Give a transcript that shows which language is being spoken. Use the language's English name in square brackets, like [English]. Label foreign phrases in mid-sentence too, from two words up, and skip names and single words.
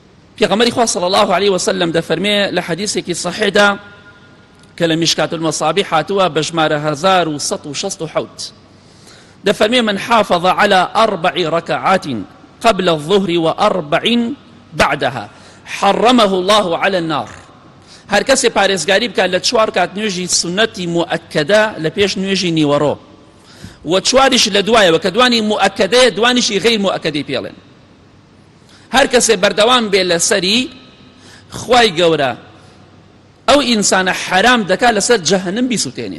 [Central Kurdish] پێغەمبەری خوا [Arabic] صلی الله عليه وسلم [Central Kurdish] دەفەرمێ لە حەدیثێکی صحیحدا کە لە میشکات المەصابیح هاتووە بە ژمارە 1167 دەفەرمێ [Arabic] من حافظ على 4 ركعات قبل الظهر و4 بعدها حرمه الله على النار. [Central Kurdish] هەر کەسێ پارێزگاری بکات لە 4 کات نوێژی سنەتی مؤکەدە لە پێش نوێژی نیوەڕۆ و 4ش لە دوایەوە کە دوانی مؤکەدەیە دوانیشی غیر مؤکەدەی پێڵێن. هەر کەسێ بەردەوام بێ لەسەری خوای گەورە ئەو ئینسانە حرام دەکات لەسەر جەهەنم بیسووتێنێ.